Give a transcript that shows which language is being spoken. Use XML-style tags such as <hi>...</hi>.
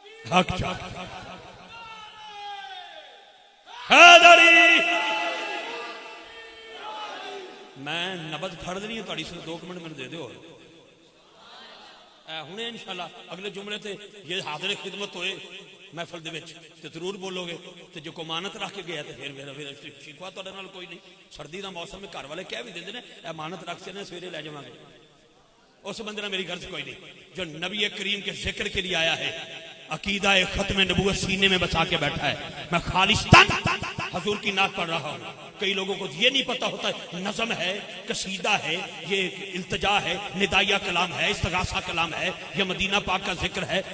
<ur>حق حیدری.</ur> <pa>میں نبض پھڑ دینی ہے تھوڑی، صرف 2 منٹ میں دے دیو. ہنے انشاءاللہ اگلے جملے تے یہ حاضر خدمت ہوئے محفل دے وچ تے ضرور بولو گے. تے جو امانت رکھ کے گیا تے پھر میرا شکوا تہاڈے نال کوئی نہیں. سردی دا موسم ہے، گھر والے کہہ بھی دیندے نے امانت رکھ کے سویرے لے جاواں گے. اس بندے نال میری غرض کوئی نہیں.</pa> <ur>جو نبی کریم کے ذکر کے لیے آیا ہے، عقیدہ ختم نبوت سینے میں بچا کے بیٹھا ہے. میں خالصتاً حضور کی نعت پڑھ رہا ہوں. کئی لوگوں کو یہ نہیں پتا ہوتا ہے نظم ہے، قصیدہ ہے، یہ التجا ہے، ندائیہ کلام ہے، استغاثہ کلام ہے، یہ مدینہ پاک کا ذکر ہے.</ur>